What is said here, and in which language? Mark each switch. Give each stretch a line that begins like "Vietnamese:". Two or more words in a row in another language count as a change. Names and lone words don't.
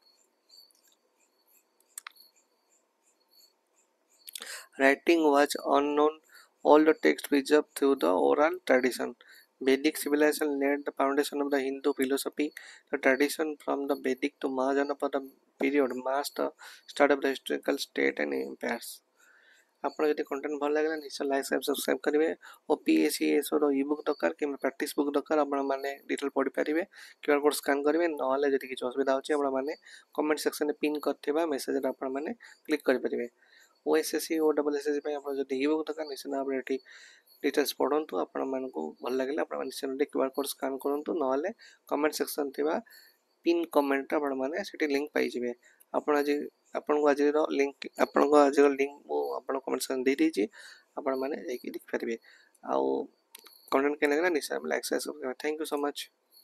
English: Writing was unknown, all the text preserved through the oral tradition. Vedic civilization laid the foundation of the Hindu philosophy. The tradition from the Vedic to Mahajanapada period marks the start of the historical state and empires.
Odia: ଆପଣ ଯଦି କଣ୍ଟେଣ୍ଟ ଭଲ ଲାଗିଲା ନିଶ୍ଚୟ
English: like subscribe
Odia: କରିବେ ଓ PSCSର
English: e book
Odia: ଦରକାର କିମ୍ବା
English: practice book
Odia: ଦରକାର ଆପଣମାନେ ଡିଟେଲ୍ ପଢ଼ିପାରିବେ
English: QR code
Odia: ସ୍କାନ୍ କରିବେ ନହେଲେ ଯଦି କିଛି ଅସୁବିଧା ହେଉଛି ଆପଣମାନେ
English: comment sectionରେ
Odia: ପିନ୍ କରିଥିବା ମେସେଜରେ ଆପଣମାନେ କ୍ଲିକ୍ କରିପାରିବେ OSSC ଓ SSC ପାଇଁ ଆପଣ ଯଦି
English: e book
Odia: ଦରକାର ନିଶ୍ଚିତ ଭାବରେ ଏଠି ଡିଟେଲ୍ସ ପଢ଼ନ୍ତୁ ଆପଣମାନଙ୍କୁ ଭଲ ଲାଗିଲା ଆପଣମାନେ ନିଶ୍ଚୟ
English: QR code scan
Odia: କରନ୍ତୁ ନହେଲେ
English: comment section
Odia: ଥିବା
English: pin commentରେ
Odia: ଆପଣମାନେ ସେଠି ଲିଙ୍କ୍ ପାଇଯିବେ ଆପଣଙ୍କୁ ଆଜିର ଲିଙ୍କ୍ ମୁଁ ଆପଣ
English: comment section
Odia: ଦେଇଦେଇଛି ଆପଣମାନେ ଯାଇକି ଦେଖିପାରିବେ ଆଉ କଣ୍ଟେଣ୍ଟ କେମିତି ଲାଗିଲା ନିଶ୍ଚୟ
English: like subscribe thank you so much